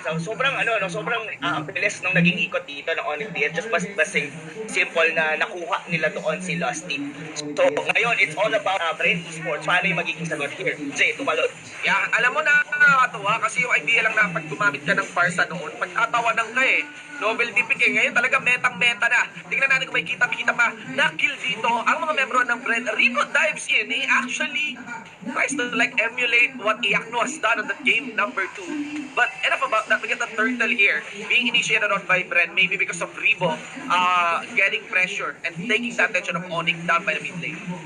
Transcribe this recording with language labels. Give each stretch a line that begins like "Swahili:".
Filipino: So, sobrang ang bilis nung naging ikot dito ng Onyx PH. Just basing simple na nakuha nila doon si Lusty.
English: So, ngayon, it's all about Bren Esports.
Filipino: Paano yung magiging sagot
English: here?
Filipino: Jay, tumalon. Yeah, alam mo na, nakakatuwa kasi yung idea lang na pag gumamit ka ng Farsa noon, pagtatawanan ka eh. Novelty pick eh. Ngayon talaga metang-meta na. Tingnan natin kung may kita-kita pa. Na-kill dito ang mga membro ng Bren.
English: Rico dives in. He actually tries to like emulate what Iakno has done on that game number 2. But enough about that. We get the turtle here being initiated on by Bren. Maybe because of Ribo getting pressure and taking the attention of Onyx down by the mid lane.